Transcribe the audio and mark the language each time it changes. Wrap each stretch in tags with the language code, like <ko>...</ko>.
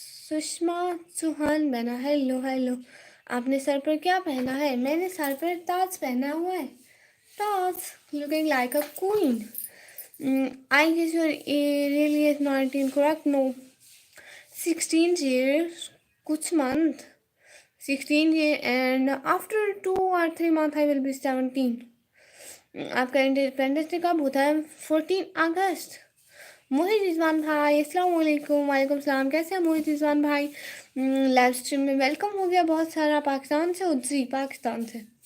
<ur>سشما چوہان بنا. Hello hello. آپ نے سر پر کیا پہنا ہے؟ میں نے سر پر تاج پہنا ہوا ہے.</ur> <en>تاج. Looking like a queen. I guess your really is 19, correct? No. 16 years, kuch month. 16 years and after 2 or 3 months I will be 17.</en> <ur>آپ کا انڈیپینڈنس ڈے کب ہوتا ہے؟ 14 اگست. محیط رضوان بھائی السلام علیکم. وعلیکم السلام. کیسے ہیں محیط رضوان بھائی؟ لائیو اسٹریم میں ویلکم ہو گیا بہت سارا. پاکستان سے؟ جی پاکستان سے.</ur>